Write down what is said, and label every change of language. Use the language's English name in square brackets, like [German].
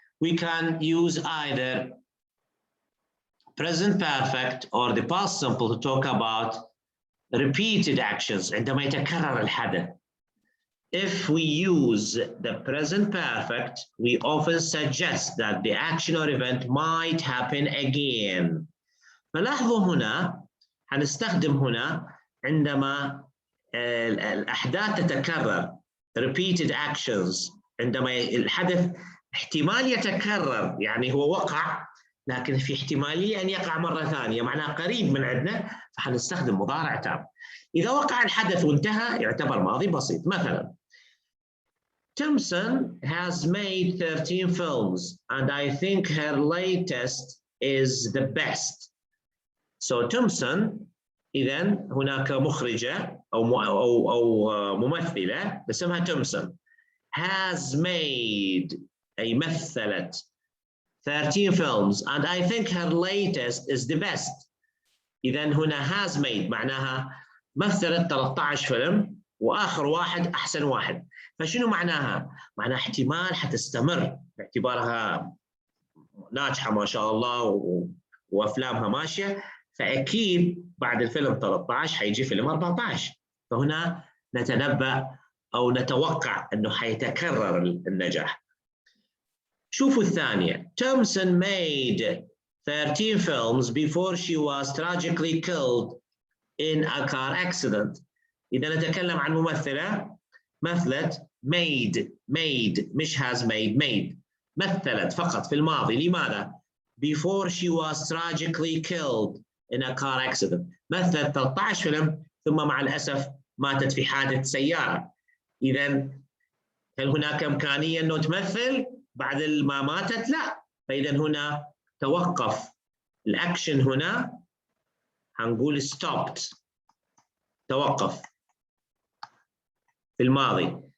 [English] We can use either present perfect or the past simple to talk about [Arabic] repeated actions عندما يتكرر الحدث. [English] If we use the present perfect, we often suggest that the action or event might happen again. [Arabic] فلاحظوا هنا حنستخدم هنا عندما الأحداث تتكرر [English] repeated actions، [Arabic] عندما الحدث احتمال يتكرر، يعني هو وقع لكن في احتمالية أن يقع مرة ثانية، معناه قريب من عندنا، فحنستخدم مضارع تام. إذا وقع الحدث وانتهى يعتبر ماضي بسيط. [English] مثلا Thompson has made 13 films and I think her latest is the best. So Thompson [Arabic] إذن هناك مخرجة أو ممثلة اسمها تومسون [English] has made [Arabic] أي مثلت [English] 13 films and I think her latest is the best. [Arabic] إذن هنا [English] has made [Arabic] معناها مثلت 13 فيلم وآخر واحد أحسن واحد. فشنو معناها؟ معناها احتمال حتستمر باعتبارها ناجحة ما شاء الله وأفلامها ماشية، فأكيد بعد الفيلم 13 حيجي فيلم 14. فهنا نتنبأ أو نتوقع أنه حيتكرر النجاح. شوفوا الثانية. [English] Thompson made 13 films before she was tragically killed in a car accident. [Arabic] إذا نتكلم عن ممثلة مثلت made مش has made مثلت فقط في الماضي. لماذا؟ [English] Before she was tragically killed in a car accident. [Arabic] مثلت 13 فيلم ثم مع الأسف ماتت في حادث سيارة. إذا هل هناك إمكانية أنه تمثل بعد ما ماتت؟ لا. فإذا هنا توقف الأكشن، هنا هنقول stopped، توقف في الماضي.